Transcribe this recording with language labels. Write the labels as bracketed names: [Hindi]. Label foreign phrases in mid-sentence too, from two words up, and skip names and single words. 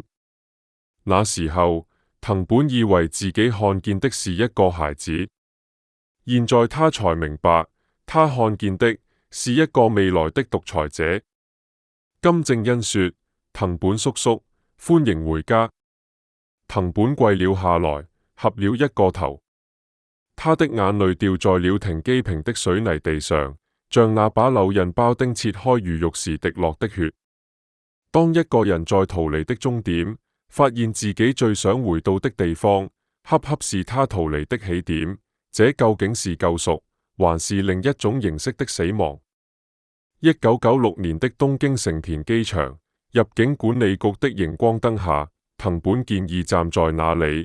[Chinese] 那時候，藤本以為自己看見的是一個孩子，現在他才明白，他看見的是一個未來的獨裁者。金正恩說：藤本叔叔，歡迎回家。藤本跪了下來，合了一個頭。他的眼淚掉在了停機坪的水泥地上，像那把柳刃包丁切開魚肉時滴落的血。當一個人在逃離的終點，發現自己最想回到的地方，恰恰是他逃離的起點，這究竟是救贖，還是另一種形式的死亡？1996年的東京成田機場，入境管理局的熒光燈下，藤本健二站在那裡。